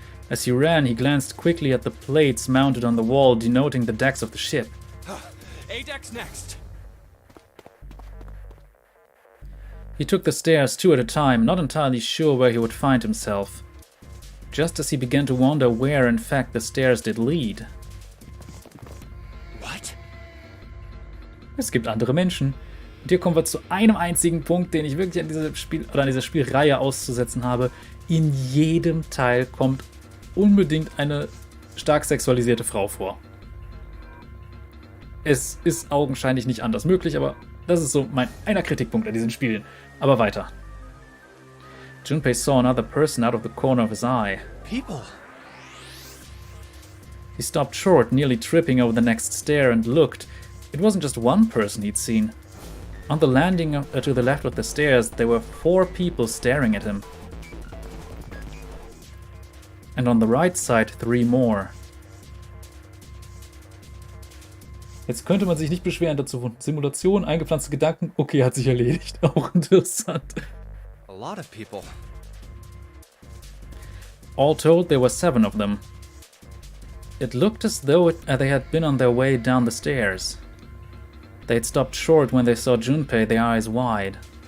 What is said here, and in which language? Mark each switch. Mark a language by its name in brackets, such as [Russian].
[English] As he ran, he glanced quickly at the plates mounted on the wall denoting the decks of the ship. A deck's next. He took the stairs two at a time, not entirely sure where he would find himself. Just as he began to wonder where, in fact, the stairs did lead. What? [German] Es gibt andere Menschen. Und hier kommen wir zu einem einzigen Punkt, den ich wirklich an dieser Spielreihe auszusetzen habe. In jedem Teil kommt unbedingt eine stark sexualisierte Frau vor. Es ist augenscheinlich nicht anders möglich, aber das ist so einer Kritikpunkt an diesen Spielen. Aber weiter. [English] Junpei saw another person out of the corner of his eye. People. He stopped short, nearly tripping over the next stair, and looked. It wasn't just one person he'd seen. On the landing to the left of the stairs, there were 4 people staring at him. And on the right side, 3 more. [German] Jetzt könnte man sich nicht beschweren dazu. Simulation, eingepflanzte Gedanken, okay, hat sich erledigt. Auch interessant. [English] A lot of people. All told, there were 7 of them. It looked as though they had been on their way down the stairs. They had stopped short when they saw Junpei, their eyes wide.